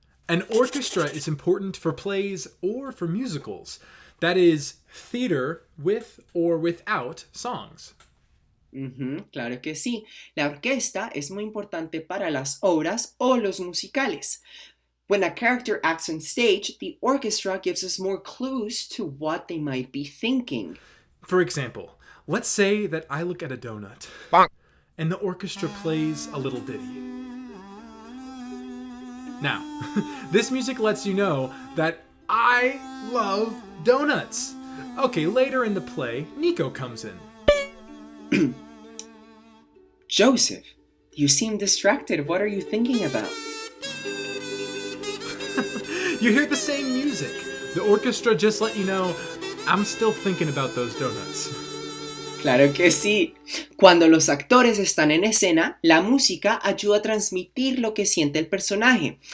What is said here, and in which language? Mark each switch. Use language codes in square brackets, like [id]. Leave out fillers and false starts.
[en] An orchestra is important for plays or for musicals. That is, theater with or without songs. [es] Claro que sí. La orquesta es muy importante para las obras o los musicales. [en] When a character acts on stage, the orchestra gives us more clues to what they might be thinking. For example, let's say that I look at a donut, and the orchestra plays a little ditty. Now, this music lets you know that I love donuts. Okay, later in the play, Nico comes in. Joseph, you seem distracted. What are you thinking about? You hear the same music. The orchestra just let you know I'm still thinking about those donuts. [es] Claro que sí. Cuando los actores están en escena, la música ayuda a transmitir lo que siente el personaje.